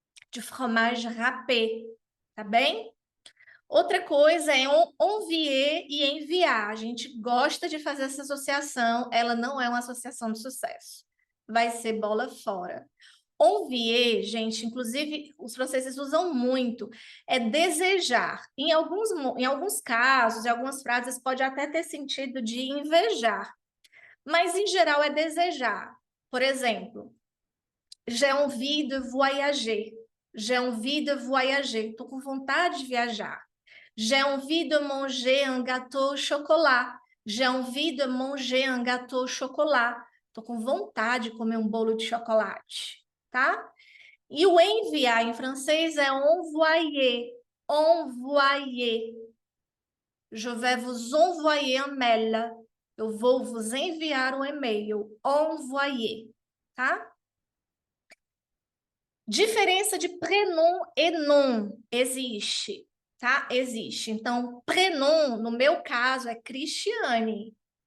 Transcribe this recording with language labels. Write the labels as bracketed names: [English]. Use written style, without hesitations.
[French] De fromage râpé, [Portuguese] tá bem? Outra coisa é envier e enviar. A gente gosta de fazer essa associação, ela não é uma associação de sucesso. Vai ser bola fora. Envier, gente, inclusive os franceses usam muito, é desejar. Em alguns casos, em algumas frases, pode até ter sentido de invejar, mas em geral é desejar. Por exemplo, [French] j'ai envie de voyager. J'ai envie de voyager. [Portuguese] Estou com vontade de viajar. [French] J'ai envie de manger un gâteau au chocolat. J'ai envie de manger un gâteau au chocolat. [Portuguese] Estou com vontade de comer um bolo de chocolate, tá? E o enviar em francês é envoyer. [French] Envoyer. Je vais vous envoyer un mail. [Portuguese] Eu vou vos enviar um e-mail. Envoyer, tá? Diferença de prenom e nom existe, tá? Existe. Então, prenom, no meu caso, é Cristiane.